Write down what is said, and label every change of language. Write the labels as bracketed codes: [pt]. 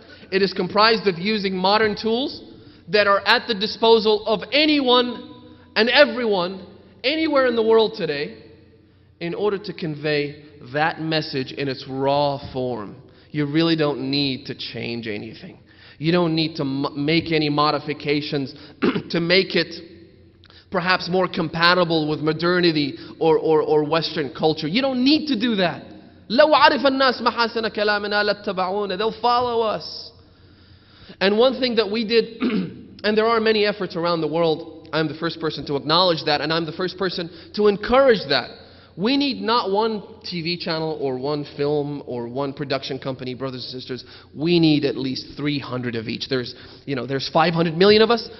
[en] It is comprised of using modern tools that are at the disposal of anyone and everyone, anywhere in the world today, in order to convey that message in its raw form. You really don't need to change anything. You don't need to make any modifications to make it perhaps more compatible with modernity or Western culture. You don't need to do that. [ar] لو عرف الناس محاسن كلامنا لاتبعونا. [en] They'll follow us. And one thing that we did, and there are many efforts around the world, I'm the first person to acknowledge that, and I'm the first person to encourage that. We need not one TV channel or one film or one production company, brothers and sisters. We need at least 300 of each. There's 500 million of us.